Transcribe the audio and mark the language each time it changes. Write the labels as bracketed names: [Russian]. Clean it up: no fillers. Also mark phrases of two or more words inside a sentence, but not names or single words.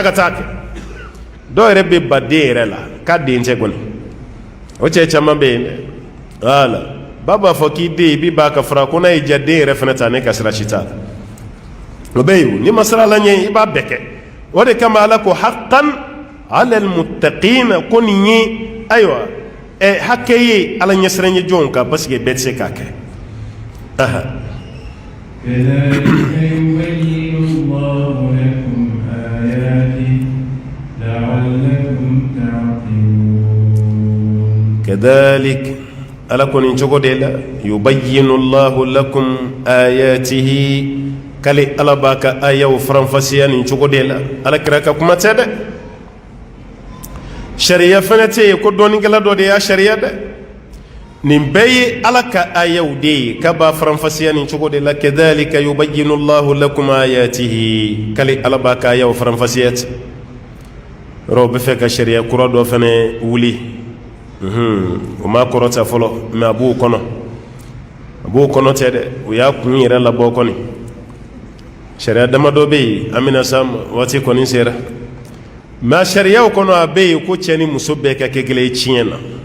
[Bambara] ka taa kɛ dɔw yɛrɛ bɛ ba den yɛrɛ la k'a den tɛ kɔni o cɛ caman bɛ yen dɛ wala ba b'a fɔ k'i den i b'i ba ka fara ko n'a y'i diya den yɛrɛ fana ta ne ka sira si t'a la o bɛ yen ni ma sira la ɲɛ i b'a bɛɛ kɛ o de kama ala ko [Arabic] حقا على المتقين [Bambara] ko nin ye ayiwa hakɛ ye ala ɲɛsiranɲɛ jɔnw kan [French] parce que [Bambara] bɛɛ tɛ se k'a kɛ [Arabic] كذلك يبين الله لكم آياته لعلكم تعقلون [Bambara] كذلك ala ko nin cogo de la [Arabic] يبين الله لكم آياته [Bambara] kale ala b'a ka ayaw faranfasiya nin cogo de la ala kira ka kuma tɛ dɛ sariya fana tɛ yen ko dɔɔnikɛla dɔ de y'a sariya dɛ nin bɛɛ ye ala ka ayaw de ye k'a b'a faranfasiya nin cogo de la [Arabic] كذلك يبين الله لكم آياته [Bambara] kale ala b'a ka ayaw faranfasiya ten yɔrɔ o bɛ fɛ ka sariya kura dɔ fana wuli o ma kɔrɔta fɔlɔ mɛ a b'o kɔnɔ tɛ dɛ o y'a kun yɛrɛ labɔ kɔni sariya damadɔ bɛ yen an bɛna s'a ma waati kɔni sera mɛ a sariyaw kɔnɔ a bɛ yen ko cɛ ni muso bɛɛ ka kɛ kelen ye tiɲɛ na